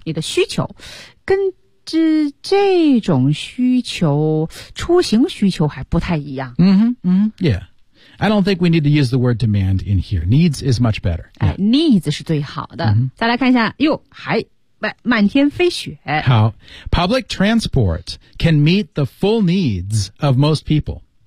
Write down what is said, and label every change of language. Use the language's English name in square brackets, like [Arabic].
[Chinese] 你的需求跟这种需求出行需求还不太一样。 [English] Yeah. I don't think we need to use the word demand in here. Needs is much better.、 [Chinese] Needs 是最好的。再来看一下，哟，还满天飞雪。 [English] 好， public transport can meet the full needs of most people.